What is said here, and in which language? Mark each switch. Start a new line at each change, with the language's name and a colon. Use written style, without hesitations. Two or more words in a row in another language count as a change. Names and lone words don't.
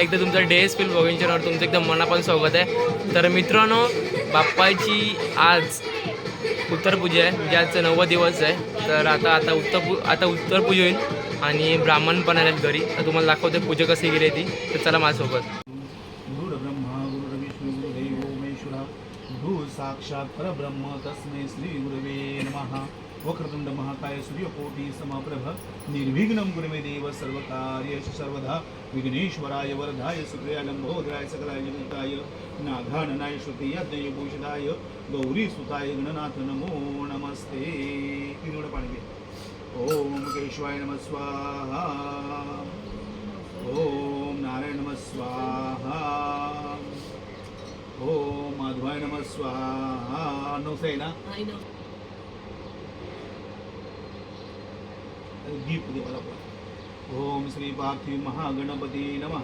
Marathi: एकदा तुमचं डेस फिल्म ब्लॉगिंग चॅनलवर तुमचं एकदम मनापासून स्वागत आहे. तर मित्रांनो, बाप्पाची आज उत्तरपूजा आहे, म्हणजे आजचा 9वा दिवस आहे. तर आता उत्तरपूजा होईल आणि ब्राह्मण पण आलेत घरी. तर तुम्हाला दाखवते पूजा कशी गेली ती. तर चला माझ्यासोबत.
Sanskrit: गुरुर्ब्रह्मा गुरुर्विष्णू गुरुदेवो महेश्वरा गुरु साक्षात परब्रह्म तस्मै श्री गुरवे नमः. वक्रतुंड महाकाय सूर्यकोटि समप्रभ निर्विघ्नं गुरुमे देव सर्वकार्येषु सर्वदा. विघ्नेश्वराय वरदाय सुप्रियाय लंबोदराय सकलाय जगताय नाघाननाय श्रुति यज्ञभूषिताय गौरी सुताय गणनाथ नमो नमस्ते.
Marathi: तीन पाणी घे.
Sanskrit: ओम केशवाय नमः स्वाहा. ओम नारायण नमः स्वाहा. ओम माधवाय नमः स्वाहा.
Marathi: नवसे ना दीप दे मला.
Sanskrit: ओम श्री पार्थिव महागणपती नमः.